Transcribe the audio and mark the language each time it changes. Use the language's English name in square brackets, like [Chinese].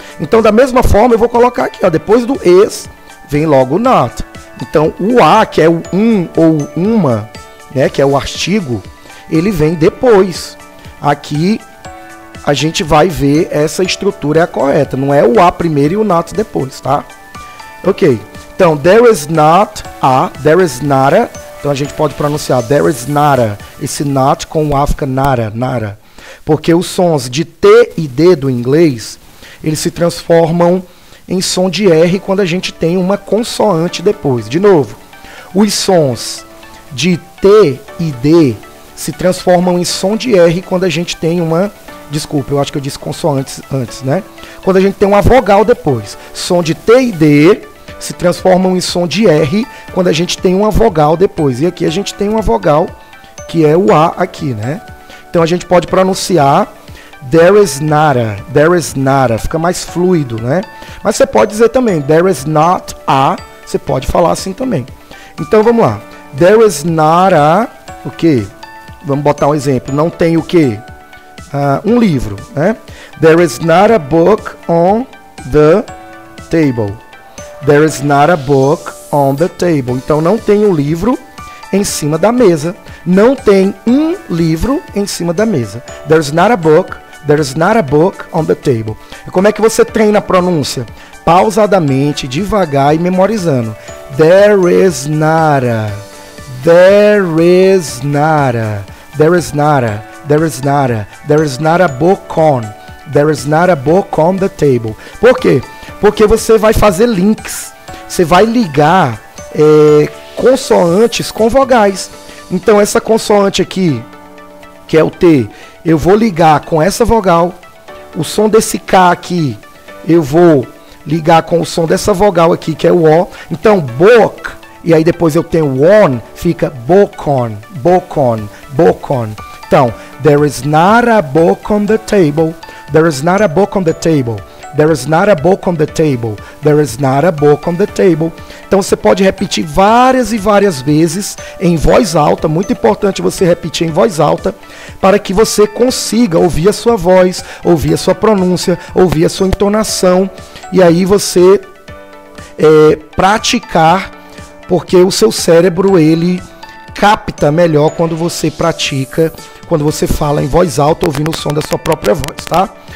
[Portuguese] Então, da mesma forma, eu vou colocar aqui, ó. Depois do is, vem logo o not. Então, o a, que é o ou uma, né? Que é o artigo, ele vem depois. Aqui, a gente vai ver essa estrutura é a correta. Não é o a primeiro e o not depois, tá? Ok. Então, [English] there is not a, [Portuguese] there is nada. Então, a gente pode pronunciar [English] there is nada. [Portuguese] Esse not com o a fica nada, nada. Porque os sons de T e D do inglês, eles se transformam em som de R quando a gente tem uma consoante depois. De novo, os sons de T e D se transformam em som de R quando a gente tem uma... Desculpa, eu acho que eu disse consoantes antes, né? Quando a gente tem uma vogal depois. Som de T e D se transformam em som de R quando a gente tem uma vogal depois. E aqui a gente tem uma vogal que é o A aqui, né? Então a gente pode pronunciar [English] there is nada, [Portuguese] fica mais fluido, né? Mas você pode dizer também [English] there is not a, [Portuguese] você pode falar assim também. Então vamos lá. [English] There is not a, [Portuguese] o quê? Vamos botar um exemplo. Não tem o quê? Um livro, né? [English] There is not a book on the table. There is not a book on the table. [Portuguese] Então não tem um livro em cima da mesa. Não tem um livro em cima da mesa. [English] There's not a book. There's not a book on the table. [Portuguese] E como é que você treina a pronúncia? Pausadamente, devagar e memorizando. [English] There is not a. There is not a. There is not a. There is not a. There is not a book on. There is not a book on the table. [Portuguese] Por quê? Porque você vai fazer links. Você vai ligar consoantes com vogais. Então essa consoante aqui, que é o T, eu vou ligar com essa vogal. O som desse K aqui, eu vou ligar com o som dessa vogal aqui, que é o O. Então book, e aí depois eu tenho on, fica book on, book on, book on. [English] Então, there is not a book on the table. There is not a book on the table. There is not a book on the table. There is not a book on the table. [Portuguese] Então você pode repetir várias e várias vezes em voz alta. Muito importante você repetir em voz alta para que você consiga ouvir a sua voz, ouvir a sua pronúncia, ouvir a sua entonação. E aí você praticar, porque o seu cérebro ele capta melhor quando você pratica, quando você fala em voz alta, ouvindo o som da sua própria voz, tá?